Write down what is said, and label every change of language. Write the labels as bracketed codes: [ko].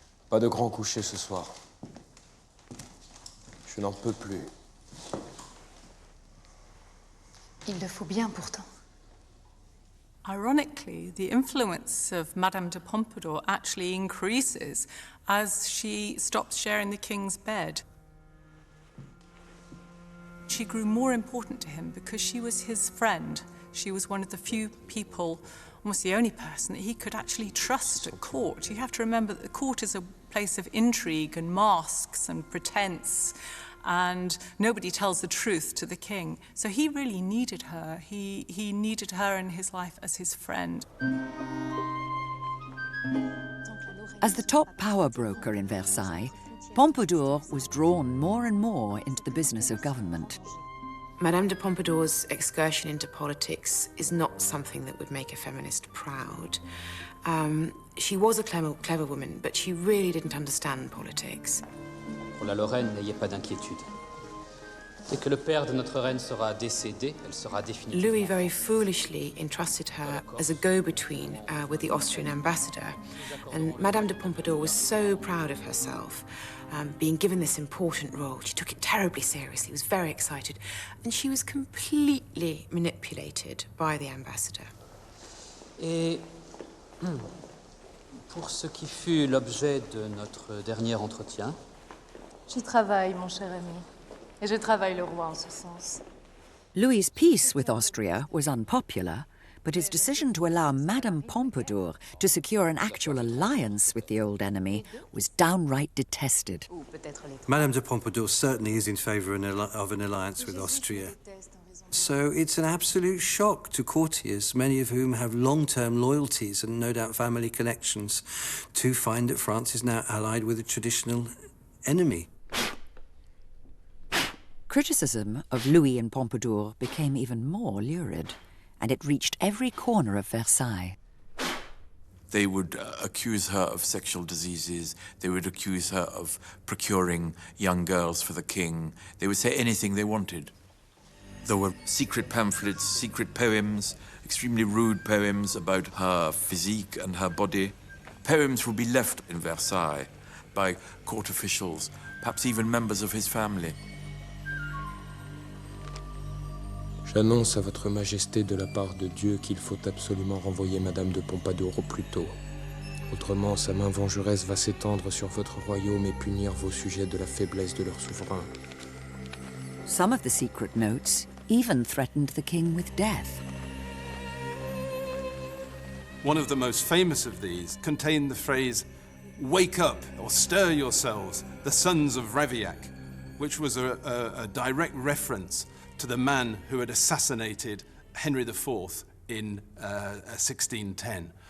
[fr] Pas de grand coucher ce soir. Je n'en peux plus. Il le faut bien pourtant. [en] Ironically, the influence of Madame de Pompadour actually increases as she stops sharing the king's bed. She grew more important to him because she was his friend. She was one of the few people, almost the only person, that he could actually trust at court. You have to remember that the court is a place of intrigue and masks and pretense, and nobody tells the truth to the king. So he really needed her. He needed her in his life as his friend. As the top power broker in Versailles, Pompadour was drawn more and more into the business of government. Madame de Pompadour's excursion into politics is not something that would make a feminist proud. She was a clever woman, but she really didn't understand politics. [fr] Pour la Lorraine, n'ayez pas d'inquiétude. Dès que le père de notre reine sera décédé, elle sera définitivement... [en] Louis very foolishly entrusted her as a go-between with the Austrian ambassador. And Madame de Pompadour was so proud of herself, being given this important role. She took it terribly seriously, was very excited, and she was completely manipulated by the ambassador. [fr] Et pour ce qui fut l'objet de notre dernier entretien... J'y travaille, mon cher ami. Et je travaille le roi en ce sens. [en] Louis's peace with Austria was unpopular, but his decision to allow Madame Pompadour to secure an actual alliance with the old enemy was downright detested. Madame de Pompadour certainly is in favour of an alliance with Austria. So it's an absolute shock to courtiers, many of whom have long-term loyalties and no doubt family connections, to find that France is now allied with a traditional enemy. Criticism of Louis and Pompadour became even more lurid, and it reached every corner of Versailles. They would accuse her of sexual diseases. They would accuse her of procuring young girls for the king. They would say anything they wanted. There were secret pamphlets, secret poems, extremely rude poems about her physique and her body. Poems would be left in Versailles by court officials, perhaps even members of his family. [fr] J'annonce à votre majesté de la part de Dieu qu'il faut absolument renvoyer Madame de Pompadour au plus tôt. Autrement, sa main vengeresse va s'étendre sur votre royaume et punir vos sujets de la faiblesse de leur souverain. [en] Some of the secret notes even threatened the king with death. One of the most famous of these contained the phrase, "Wake up, or stir yourselves, the sons of Ravaillac," which was a direct reference to the man who had assassinated Henry IV in 1610.